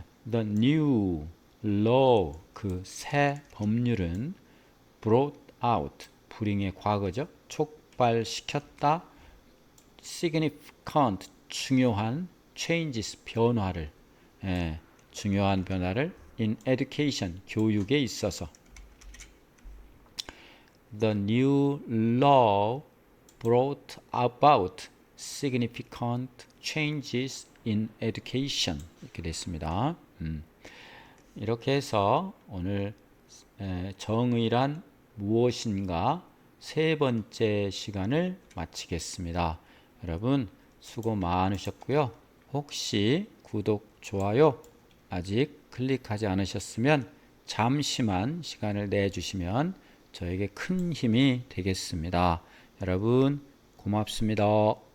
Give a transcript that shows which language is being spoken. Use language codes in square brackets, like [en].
[en] The new law, [ko] 그 새 법률은 [en] brought out, [ko] bring의 과거죠. 촉발시켰다. significant, 중요한 changes, 변화를, 중요한 변화를 [en] in education, [ko] 교육에 있어서. [en] The new law brought about significant changes in education. [ko] 이렇게 됐습니다. 이렇게 해서 오늘 정의란 무엇인가 세 번째 시간을 마치겠습니다. 여러분 수고 많으셨고요. 혹시 구독, 좋아요 아직 클릭하지 않으셨으면 잠시만 시간을 내주시면 저에게 큰 힘이 되겠습니다. 여러분 고맙습니다.